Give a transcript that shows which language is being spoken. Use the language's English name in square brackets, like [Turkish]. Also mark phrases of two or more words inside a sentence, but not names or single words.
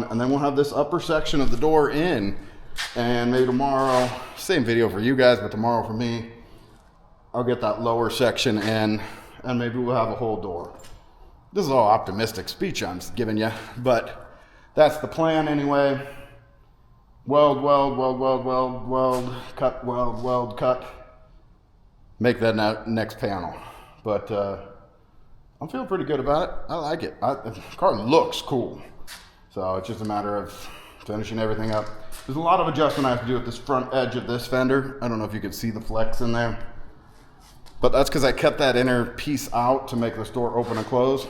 [English] And then we'll have this upper section of the door in. And maybe tomorrow, same video for you guys, but tomorrow for me, I'll get that lower section in, and maybe we'll have a whole door. This is all optimistic speech I'm giving you, but that's the plan anyway. Weld, weld, weld, weld, weld, weld, cut, weld, weld, cut. Make that next panel. But I'm feeling pretty good about it. I like it. The car looks cool. So it's just a matter of finishing everything up. There's a lot of adjustment I have to do with this front edge of this fender. I don't know if you can see the flex in there. But that's because I cut that inner piece out to make this door open and close.